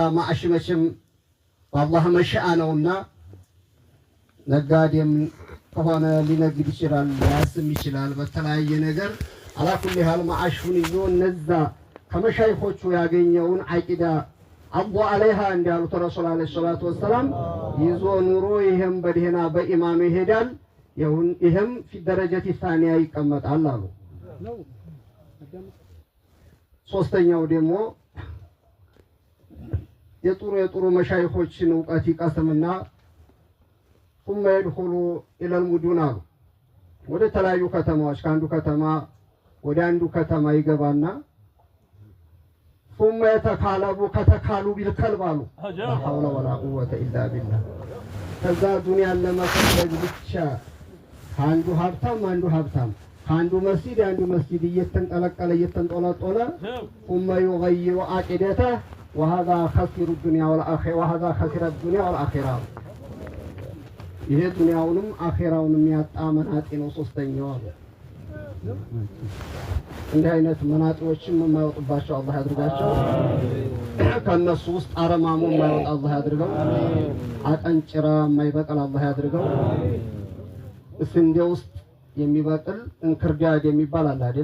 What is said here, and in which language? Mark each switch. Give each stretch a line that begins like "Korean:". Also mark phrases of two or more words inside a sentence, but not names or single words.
Amharic: ማዕሽመችም በአላህ መሻአ ነውና ነጋዴም ከሆነ ሊነግድ ይችላል፣ ሊያስም ይችላል። በተለያየ ነገር አላኩል ያህል ማዓሹን ይዞ እነዛ ከመሻይኾቹ ያገኘውን አቂዳ አቡ አለይሃ እንዳሉት ረሱል
Arabic: عليه الصلاة والسلام
Amharic: ይዞ ኑሮ ይሄም በደህና በኢማኑ ይሄዳል። ይሄም
Arabic: في درجة ثانية
Amharic: ይቀመጣል አሉ። ሶስተኛው ደግሞ የጥሩ መሻይኾችን እውቀት ይቀስምና
Arabic: ثم يدخل الى المدن
Amharic: አሉ። ወደ ተለያዩ ከተማዎች ከአንዱ ከተማ ወደ አንዱ ከተማ ይገባና
Arabic: ثم يتكالب
Amharic: ከተካሉ ቢልከልብ አሉ።
Arabic: لا حول ولا قوة الا بالله።
Amharic: ከዛ ዱንያን ለመፈለግ ብቻ አንዱ ሀብታም ከአንዱ መስጂድ እየተንጠለቀለ እየተንጦለጦለ
Arabic: ثم يغير عقيدته وهذا خسر الدنيا والآخرة وهذا خسر الدنيا والآخرة።
Amharic: ይሄ ዱንያውንም አኺራውንም ያጣ መናጢ ነው። ሶስተኛው አለ። እንዲህ አይነት መናጢዎችም የማይወጡባቸው አላህ ያድርጋቸው። ከነሱ ውስጥ አረማሙ የማይወጣ አላህ ያድርገው። አቀንጭራ የማይበቅል አላህ ያድርገው። ስንዴ ውስጥ የሚበቅል እንክርዳድ የሚባል አለ አይደል?